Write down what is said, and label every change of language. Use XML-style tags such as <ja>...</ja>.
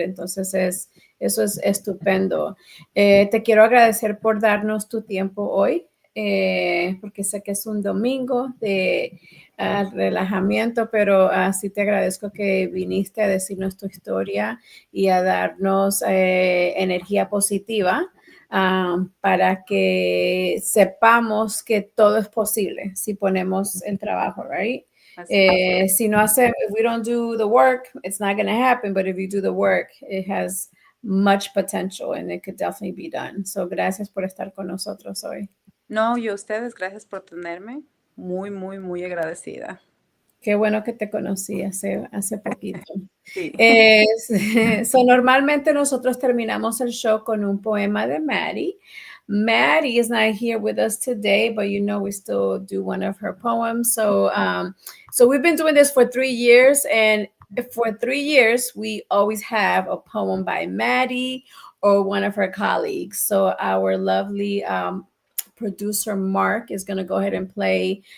<es>Entonces, eso es estupendo. Te quiero agradecer por darnos tu tiempo hoy, porque sé que es un domingo de relajamiento, pero sí te agradezco que viniste a decirnos tu historia y a darnos energía positiva para que sepamos que todo es posible si ponemos el trabajo, right? Así es. Si no hace,</es> <en>if we don't do the work, it's not going to happen. But if you do the work, it has much potential and it could definitely be done.</en> <es>So gracias por estar con nosotros hoy. No, y a ustedes, gracias por tenerme. Muy, muy, muy agradecida. Qué bueno que te conocí hace poquito. Sí. So normalmente nosotros terminamos el show con un poema de Maddie.</es> <en>Maddie is not here with us today, but you know we still do one of her poems. So we've been doing this for 3 years, and for 3 years we always have a poem by Maddie or one of her colleagues. So our lovely producer Mark is going to go ahead and play.</en>